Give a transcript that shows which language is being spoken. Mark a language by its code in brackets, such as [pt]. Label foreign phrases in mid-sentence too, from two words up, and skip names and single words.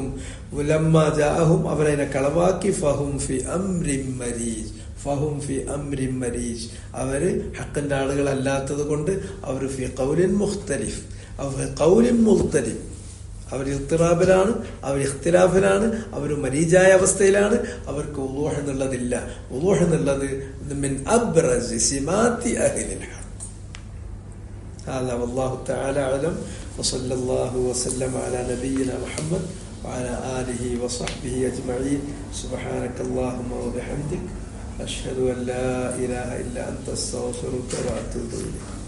[ml] മുലമ്മാജാഹും അവരതിനെ കളവാക്കി [ar] فهم في أمر مريج, فهم في أمر مريج, [ml] അവര് ഹക്കിന്റെ ആളുകളല്ലാത്തത് കൊണ്ട് അവർ [ar] في قول مختلف, [ml] അവർ [ar] قول مختلف, [ml] അവർ ഇഖ്തിറാബിലാണ്, അവർ ഇഖ്തിലാഫിലാണ്, അവർ മരീജായ അവസ്ഥയിലാണ്. അവർക്ക് വുളൂഹ് എന്നുള്ളതില്ല. [ar] വുളൂഹ് എന്നുള്ളത് من أبرز سمات أهل الحق. هذا والله تعالى أعلم وصلى الله وسلم على نبينا محمد وعلى آله وصحبه أجمعين. سبحانك اللهم وبحمدك أشهد أن لا إله إلا أنت أستغفرك وأتوب إليك.